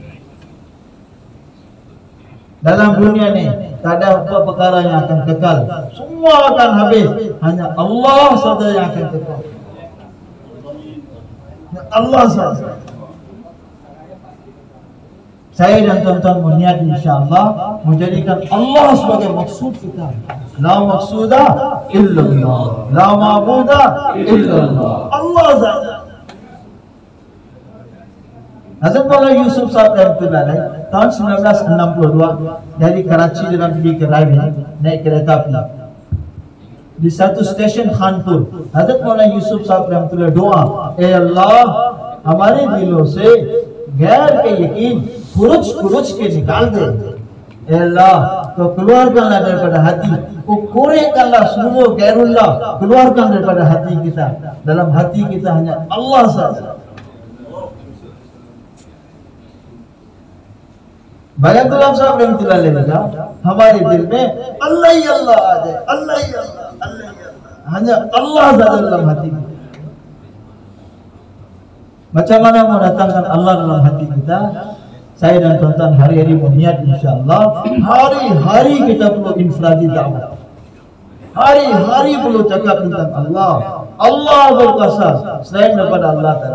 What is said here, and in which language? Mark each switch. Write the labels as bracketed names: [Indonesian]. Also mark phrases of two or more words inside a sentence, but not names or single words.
[Malay] Dalam dunia ni tak ada apa perkara yang akan kekal. Semua akan habis. Hanya Allah sahaja yang akan kekal. Allah sahaja. Saya dan tuan-tuan berniat [Arabic] إن شاء الله [Malay] menjadikan Allah sebagai maksud kita. [Arabic] لا مقصود إلا الله، لا معبود إلا الله. [Malay] Allah sahaja. Hazrat Maulana Yusuf Sahib rahimahullah tahun 1962 dari Karachi dia pergi ke Railway naik kereta api. Di satu stesen Khanpur, Hazrat Maulana Yusuf Sahib rahimahullah doa, Allah, [Urdu] ہمارے دلوں سے غیر کے یقین کھرچ کے نکال دے. [Malay] Allah, kau keluarkanlah daripada hati, kau korekkanlah seluruh gairullah, keluarkan daripada hati kita. Dalam hati kita hanya Allah sahaja. [Urdu] Bayatullah صاحب رحمۃ اللہ علیہ نے کہا، ہمارے دل میں اللہ ہی اللہ آ جائے، اللہ ہی اللہ، اللہ ہی اللہ, [Malay] hanya Allah sahaja dalam hati kita. Macam mana mendatangkan Allah dalam hati kita? Saya dan tuan-tuan hari-hari berniat [Arabic] إن شاء الله, [Malay] hari-hari kita perlu infradi dakwah. Hari-hari perlu cakap tentang Allah. Allah berkuasa selain daripada Allah Ta'ala.